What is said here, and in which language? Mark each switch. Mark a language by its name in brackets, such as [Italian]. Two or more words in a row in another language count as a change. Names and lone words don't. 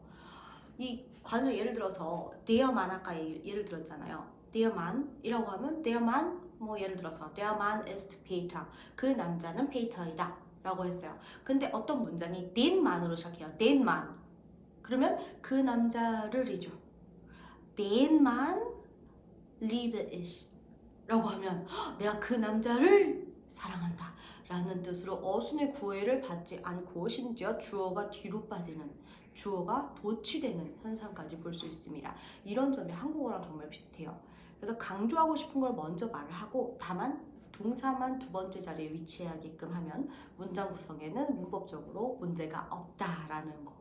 [Korean] 이 관사 예를 들어서 대여만 아까 예를 들었잖아요. 대여만이라고 하면 대여만 예를 들어서 [German] der Mann ist Peter. [Korean] 그 남자는 페이터이다 라고 했어요. 근데 어떤 문장이 [German] den Mann [Korean] 으로 시작해요. [German] den Mann. [Korean] 그러면 그 남자를이죠. [German] den Mann liebe ich [Korean] 라고 하면 내가 그 남자를 사랑한다 라는 뜻으로 어순의 구애를 받지 않고 심지어 주어가 뒤로 빠지는, 주어가 도치되는 현상까지 볼 수 있습니다. 이런 점이 한국어랑 정말 비슷해요. 그래서 강조하고 싶은 걸 먼저 말을 하고 다만 동사만 2번째 자리에 위치하게끔 하면 문장 구성에는 문법적으로 문제가 없다라는 거.